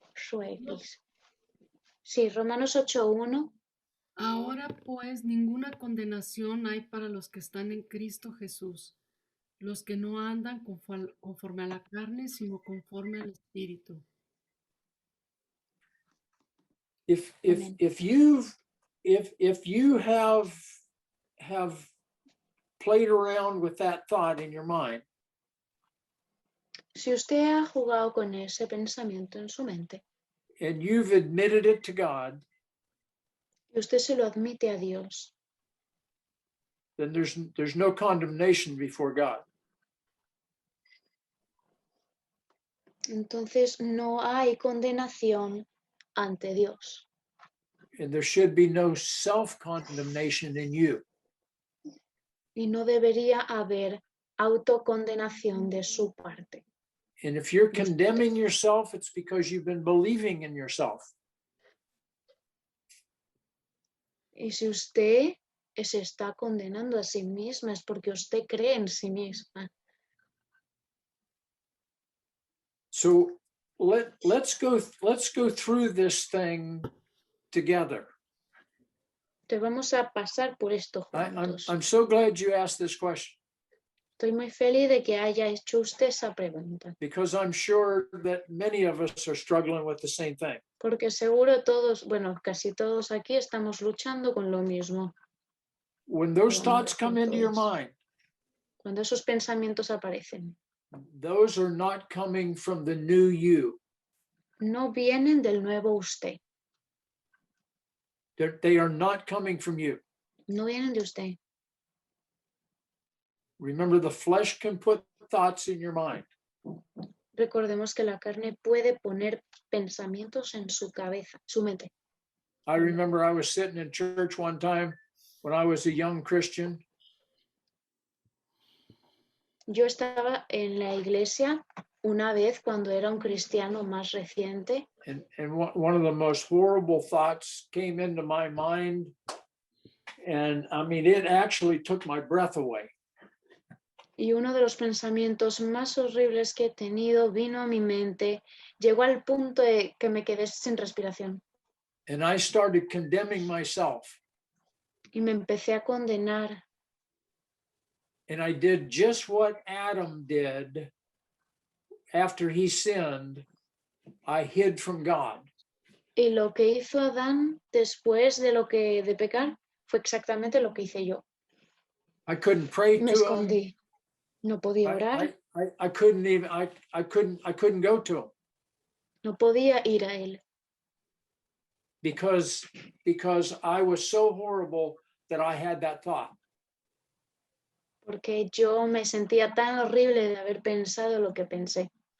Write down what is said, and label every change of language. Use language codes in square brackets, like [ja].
[en] Please. [es] Sí, Romanos 8:1. Ahora pues ninguna condenación hay para los que están en Cristo Jesús, los que no andan conforme a la carne, sino conforme al Espíritu. [en] Amen. If you have played around with that thought in your mind, [es] Si usted ha jugado con ese pensamiento en su mente [en] and you've admitted it to God, [es] y usted se lo admite a Dios, [en] then there's no condemnation before God. [es] entonces no hay condenación ante Dios. [en] And there should be no self-condemnation in you. [es] Y no debería haber autocondenación de su parte. [en] And if you're condemning yourself, it's because you've been believing in yourself. [es] Y si usted se está condenando a sí misma es porque usted cree en sí misma. [en] So let's go through this thing together. [es] Te vamos a pasar por esto juntos. [en] I'm so glad you asked this question, [es] Estoy muy feliz de que haya hecho usted esa pregunta, [en] because I'm sure that many of us are struggling with the same thing. [es] porque seguro todos, bueno, casi todos aquí estamos luchando con lo mismo. [en] When those [es] Bueno, [en] thoughts come into your [es] todos. [en] mind, [es] Cuando esos pensamientos aparecen, [en] those are not coming from the new you. [es] no vienen del nuevo usted, [en] They are not coming from you. [es] no vienen de usted. [en] Remember, the flesh can put thoughts in your mind. [es] Recordemos que la carne puede poner pensamientos en su cabeza, su mente. [en] I remember I was sitting in church one time when I was a young Christian, [es] Yo estaba en la iglesia una vez cuando era un cristiano más reciente [en] and one of the most horrible thoughts came into my mind. And I mean, it actually took my breath away. [es] y uno de los pensamientos más horribles que he tenido vino a mi mente, llegó al punto de que me quedé sin respiración [en] And I started condemning myself. [es] y me empecé a condenar. [en] And I did just what Adam did after he sinned. I hid from God. [es] Y lo que hizo Adán después de pecar fue exactamente lo que hice yo. [en] I couldn't pray [es] Me [en] to him. [es] escondí. No podía orar, [en] I couldn't even, I couldn't go to him [es] no podía ir a él, [en] because I was so horrible that I had that thought. [es] porque yo me sentía tan horrible de haber pensado lo que pensé.